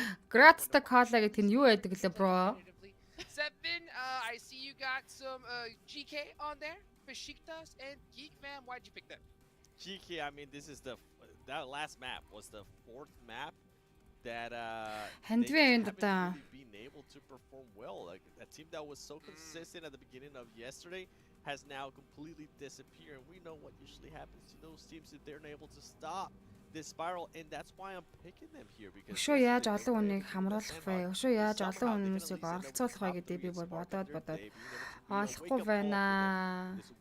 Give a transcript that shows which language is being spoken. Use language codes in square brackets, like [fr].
[mn] Gradsta call гэдэг нь юу байдаг лээ, bro? [en] 7, I see you got some GK on there. Besiktas and Geekfam. Why'd you pick them? GK, I mean, this is that last map was the 4th map that [mn] Хандвэ энд одоо [en] been able to perform well. Like a team that was so consistent at the beginning of yesterday has now completely disappeared. And we know what usually happens to those teams if they're unable to stop this spiral, and that's why I'm picking them here because [mn] Өшөө яаж олон хүнийг хамруулах вэ? Өшөө яаж олон хүмүүсийг оролцуулах вэ гэдэг би бүр бодоод олохгүй байна.